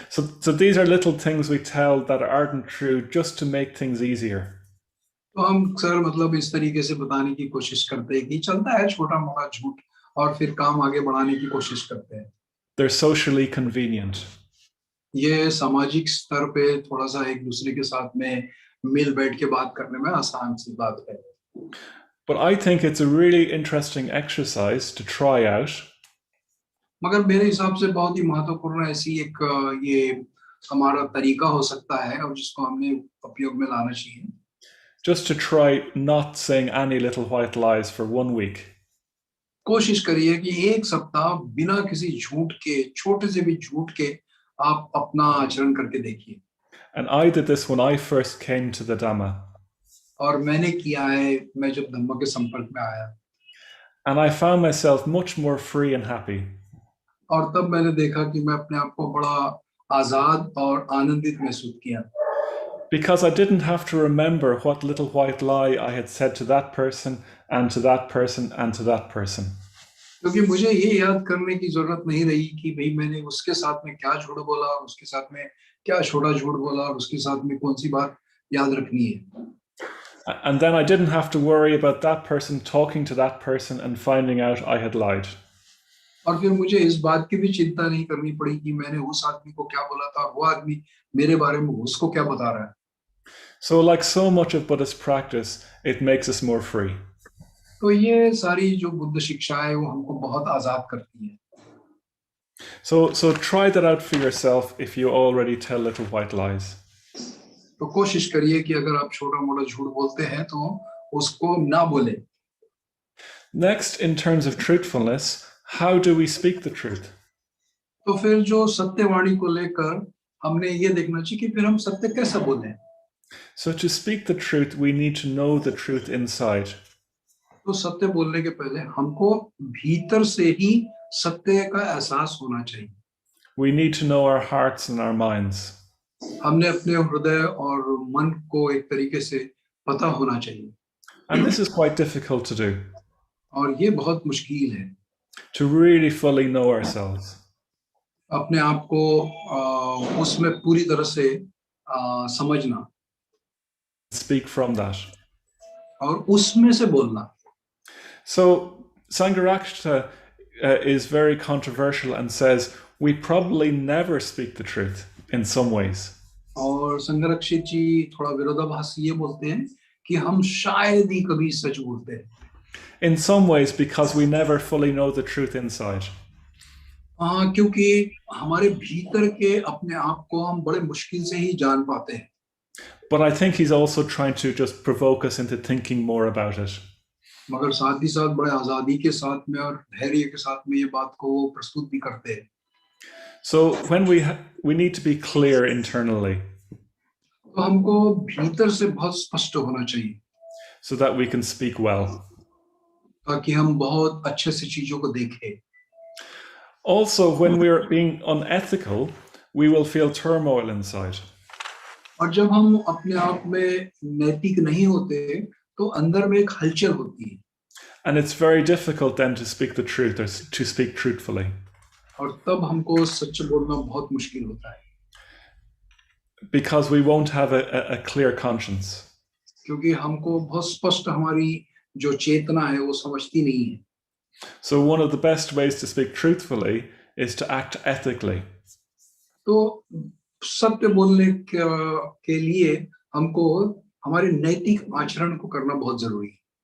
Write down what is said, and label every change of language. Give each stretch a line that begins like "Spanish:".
English: So these are little things we tell that aren't true just to make things easier.
Hindi: तो हम sir मतलब इस तरीके से बताने की कोशिश करते हैं कि चलता है छोटा मोटा झूठ, और फिर काम आगे बढ़ाने की कोशिश करते हैं.
English: They're socially convenient.
Hindi: ये सामाजिक स्तर पे थोड़ा सा एक दूसरे के साथ में मिल बैठ के बात करने में आसान सी बात है.
English: But I think it's a really interesting exercise to try out.
Hindi: मगर मेरे हिसाब से बहुत ही महत्वपूर्ण ऐसी एक ये हमारा तरीका हो सकता है और जिसको हमने उपयोग में लाना चाहिए.
English: Just to try not saying any little white lies for 1 week.
Hindi: कोशिश करिए कि एक सप्ताह बिना किसी झूठ के, छोटे से भी झूठ के आप अपना आचरण करके देखिए.
English: And I did this when I first came to the Dhamma.
Hindi: और मैंने किया है मैं जब धम्म के संपर्क में आया.
English: And I found myself much more free and happy.
Hindi: और तब मैंने देखा कि मैं अपने आप को बड़ा आजाद और आनंदित महसूस किया.
English: Because I didn't have to remember what little white lie I had said to that person and to that person and to that person.
Hindi: क्योंकि मुझे ये याद करने की जरूरत नहीं रही कि भाई मैंने उसके साथ में क्या झूठ बोला और उसके साथ में क्या छोटा झूठ बोला और उसके साथ में कौन सी बात याद रखनी है.
English: And then I didn't have to worry about that person talking to that person and finding out I had lied.
Hindi: और फिर मुझे इस बात की भी चिंता नहीं करनी पड़ी कि मैंने उस आदमी को क्या बोला था और वो आदमी मेरे बारे में उसको क्या बता रहा है.
English: So like so much of Buddhist practice, it makes us more free.
Hindi: तो ये सारी जो बुद्ध शिक्षा है वो हमको बहुत आजाद करती है.
English: So try that out for yourself if you already tell little white lies.
Hindi: तो कोशिश करिए कि अगर आप छोटा मोटा झूठ बोलते हैं तो उसको ना बोले.
English: Next, in terms of truthfulness, how do we speak the truth?
Hindi: तो फिर जो सत्यवाणी को लेकर हमने ये देखना चाहिए कि फिर हम सत्य कैसे बोलें.
English: So to speak the truth, we need to know the truth inside.
Hindi: तो सत्य बोलने के पहले हमको भीतर से ही सत्य का एहसास होना चाहिए.
English: We need to know our hearts and our minds.
Hindi: हमने अपने हृदय और मन को एक तरीके से पता होना चाहिए.
English: And this is quite difficult to do.
Hindi: और ये बहुत मुश्किल है.
English: To really fully know ourselves.
Hindi: अपने आप को उसमें पूरी तरह से समझना.
English: Speak from that.
Hindi: और उसमें से बोलना.
English: So Sangharakshita is very controversial and says we probably never speak the truth in some ways.
Hindi: और संघरक्षित जी थोड़ा विरोधाभासी ये बोलते हैं कि हम शायद ही कभी सच बोलते हैं.
English: In some ways because we never fully know the truth inside.
Hindi: क्योंकि हमारे भीतर के अपने आप को हम बड़े मुश्किल से ही जान पाते हैं.
English: But I think he's also trying to just provoke us into thinking more about it.
Hindi: मगर साथ ही साथ बड़े आजादी के साथ में और धैर्य के साथ में ये बात को वो प्रस्तुत भी करते हैं.
English: So when we need to be clear internally
Hindi: तो हमको भीतर से बहुत स्पष्ट होना चाहिए
English: so that we can speak well.
Hindi: ताकि हम बहुत अच्छे से चीजों को देखें.
English: Also, when we're being unethical, we will feel turmoil inside.
Hindi: और जब हम अपने आप में नैतिक नहीं होते तो अंदर में एक हलचल होती है.
English: And it's very difficult then to speak the truth or to speak truthfully.
Hindi: और तब हमको सच बोलना बहुत मुश्किल होता है.
English: Because we won't have a clear conscience.
Hindi: क्योंकि हमको बहुत स्पष्ट हमारी जो चेतना है वो समझती नहीं है.
English: So one of the best ways to speak truthfully is to act ethically.
Hindi: तो सत्य बोलने के लिए हमको हमारे नैतिक आचरण को करना बहुत जरूरी है.